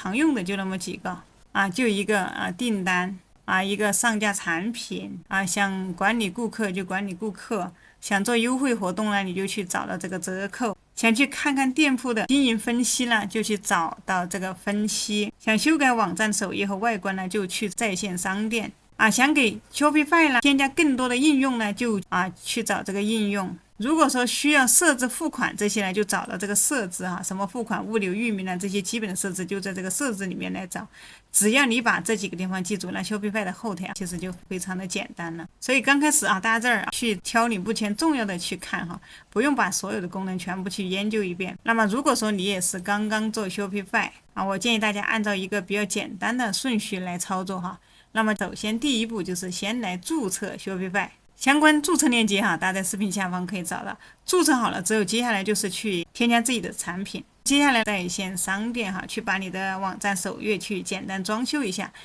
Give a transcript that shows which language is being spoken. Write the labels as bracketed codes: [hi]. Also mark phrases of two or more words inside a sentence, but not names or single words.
[zh] 常用的就那麼幾個就一個訂單一個上架產品想管理顧客就管理顧客，想做優惠活動呢你就去找到这個折扣，想去看看店鋪的經營分析呢就去找到這個分析，想修改網站首頁和外觀呢就去在線商店想給 Shopify 呢添加更多的應用呢就去找這個應用。如果說需要設置付款這些呢，就找到這個設置什麼付款、物流、域名這些基本的設置就在這個設置裡面來找。只要你把這幾個地方記住了，Shopify 的後台其實就非常的簡單了。所以剛開始大家這兒去挑你目前重要的去看不用把所有的功能全部去研究一遍。那麼如果說你也是剛剛做 Shopify我建議大家按照一個比較簡單的順序來操作那那麼首先第一步就是先来注冊 Shopify。相關注冊鏈接大家在視頻下方可以找到。注冊好了之後，接下來就是去添加自己的產品。接下來在線商店去把你的網站首頁去簡單裝修一下。